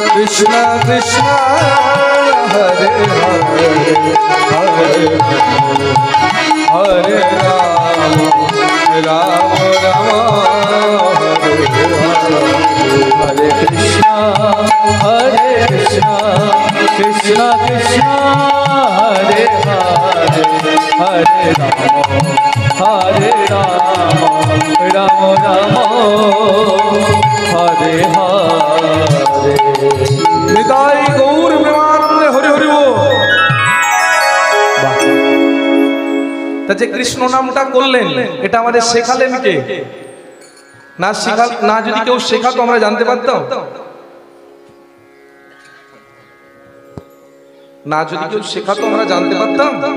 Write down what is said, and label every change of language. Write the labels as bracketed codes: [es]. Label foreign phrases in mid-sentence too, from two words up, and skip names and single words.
[sa] কৃষ্ণ কৃষ্ণ হরে হরে হরে হরে রাম রাম রাম হরে হরে हरे कृष्णा कृष्ण कृष्ण हरे हरे हरे राम राम राम हरे हरे [bn] নিতাই গৌর প্রেমানন্দে হরি হরি বল। তা যে কৃষ্ণ নামটা করলেন এটা আমাদের শেখালেন কে? না শেখা, না যদি কেউ শেখাতো আমরা জানতে পারতাম? না যদি কেউ শেখাতো আমরা জানতে পারতাম?